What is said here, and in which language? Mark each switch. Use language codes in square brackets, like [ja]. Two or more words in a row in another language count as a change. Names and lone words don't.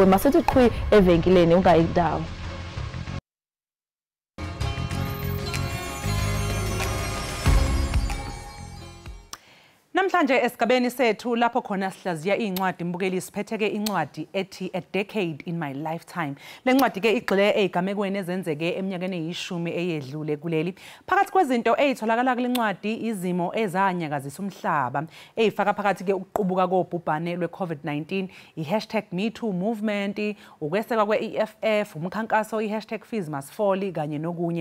[zu] Masithi qhwi evenkileni ungayindawo. Namhlanje esigabeni sethu lapho khona sihlaziya incwadi mbukeli siphetheke incwadi ethi A Decade in My Lifetime. Le ncwadi ke igxile ezigamekweni ezenzeke eminyakeni eyishumi eyedlule kuleli. Phakathi kwezinto ezitholakala kule ncwadi izimo ezanyakazisa umhlaba ezifaka phakathi ke ukuqubuka kobhubhane lwe-COVID-19, i#MeToo movement, ukwesekwa kwe-EFF, umkhankaso i#FeesMustFall kanye nokunye.